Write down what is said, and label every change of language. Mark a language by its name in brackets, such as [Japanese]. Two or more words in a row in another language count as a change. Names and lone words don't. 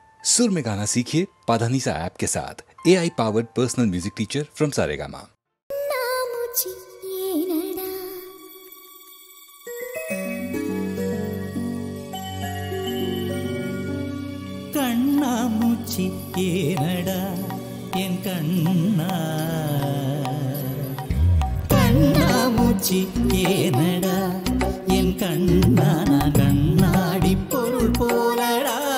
[Hindi] सुर में गाना सीखिए पाधानीसा ऐप के साथ। [English] AI powered personal music teacher from Saregama. [Tamil] கண்ணாமூச்சி ஏனடா என் கண்ணா, கண்ணாமூச்சி ஏனடா என் கண்ணா, நான் கண்ணாடி பொருள் போலடா.